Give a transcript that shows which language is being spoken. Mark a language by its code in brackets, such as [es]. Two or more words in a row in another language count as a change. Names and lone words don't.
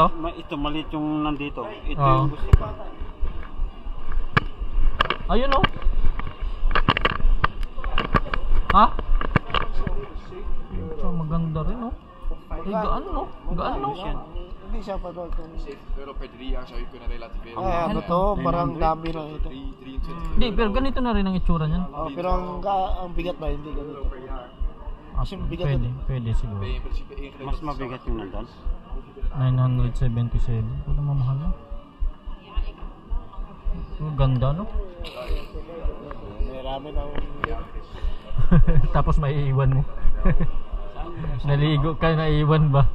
[tl] Ito, maliit yung nandito. Ito Oo. yung gusto ko. Ayun, oh. Ha? Ito, maganda rin, oh. Ay, gaan, no? Gaan, no? Hindi siya pa doon. [nl] Pero per 3 jaar zou je kunnen relativeren. [tl] Ah, ano to? Parang dami na ito. 23. Hindi, pero ganito na rin ang itsura niyan. Oh, pero ang bigat ba? Hindi ganito. Ah, Kasi bigat pwede, yun. pwede siguro. [nl] Ben je in principe ingelegd. [tl] Mas mabigat yung nandun. 977. Wala mamahal, no? Oh, ganda, no? May ramen ang... Tapos maiiwan mo. Naligo ka, naiiwan ba?